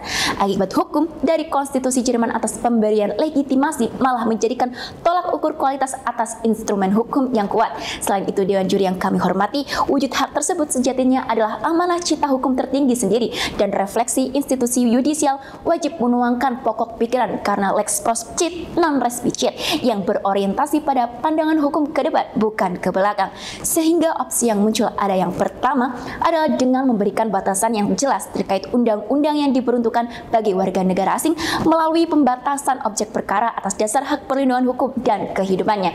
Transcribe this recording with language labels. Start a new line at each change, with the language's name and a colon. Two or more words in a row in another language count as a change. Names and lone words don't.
Indonesian: Akibat hukum dari konstitusi Jerman atas pemberian legitimasi malah menjadikan tolak ukur kualitas atas instrumen hukum yang kuat. Selain itu Dewan Juri yang kami hormati, wujud hak tersebut sejatinya adalah amanah cita hukum tertinggi sendiri dan refleksi institusi yudisial wajib menuangkan pokok pikiran karena
Latin: lex prospicit non respicit
Indonesian: yang berorientasi pada pandangan hukum ke depan bukan ke belakang, sehingga opsi yang muncul ada yang pertama adalah dengan memberikan batasan yang jelas terkait undang-undang yang diperuntukkan bagi warga negara asing melalui pembatasan objek perkara atas dasar hak perlindungan hukum dan kehidupannya.